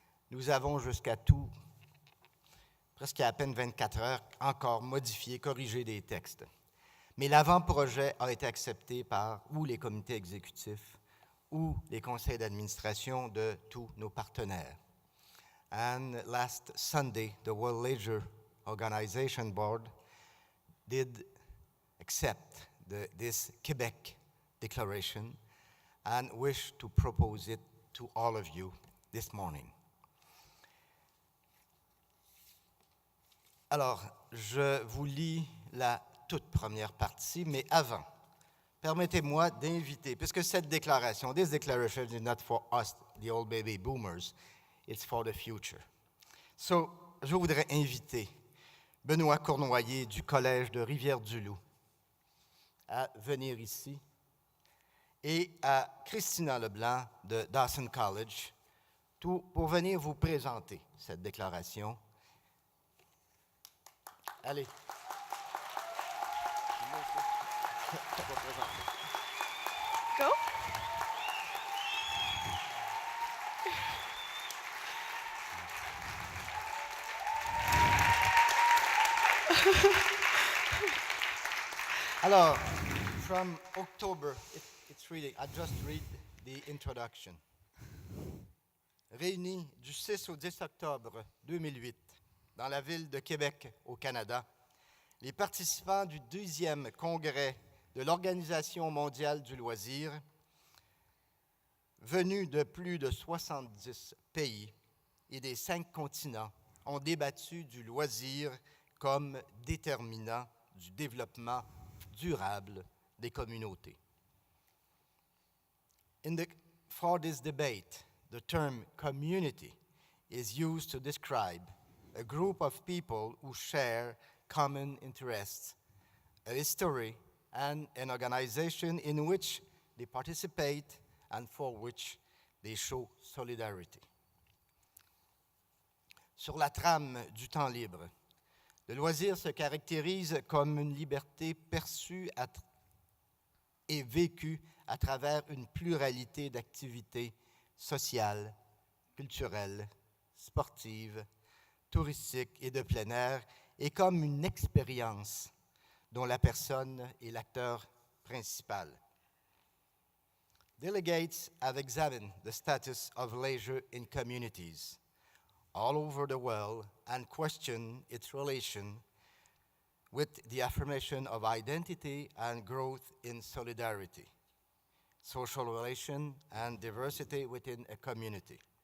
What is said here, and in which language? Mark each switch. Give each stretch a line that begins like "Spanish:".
French: Nous avons presque à peine 24 heures, encore modifié, corrigé des textes. Mais l'avant-projet a été accepté par ou les comités exécutifs ou les conseils d'administration de tous nos partenaires.
English: And last Sunday, the World Leisure Organization Board did accept this Quebec Declaration and wish to propose it to all of you this morning.
French: Alors, je vous lis la toute première partie, mais avant, permettez-moi d'inviter, puisque cette déclaration,
English: this declaration is not for us, the old baby boomers, it's for the future.
French: So, je voudrais inviter Benoît Cournoyer du Collège de Rivière-du-Loup à venir ici et à Christina Leblanc de Dawson College pour venir vous présenter cette déclaration. Allez.
English: Go. Alors, from October, it's reading, I just read the introduction.
French: Réunis du 6 au 10 octobre 2008 dans la ville de Québec, au Canada, les participants du 2e congrès de l'Organisation mondiale du loisir, venus de plus de 70 pays et des 5 continents, ont débattu du loisir comme déterminant du développement durable des communautés.
English: For this debate, the term community is used to describe a group of people who share common interests, a history, and an organization in which they participate and for which they show solidarity.
French: Sur la trame du temps libre, le loisir se caractérise comme une liberté perçue et vécue à travers une pluralité d'activités sociales, culturelles, sportives, touristiques et de plein air, et comme une expérience dont la personne est l'acteur principal.
English: Delegates have examined the status of leisure in communities all over the world and questioned its relation with the affirmation of identity and growth in solidarity, social relation, and diversity within a community.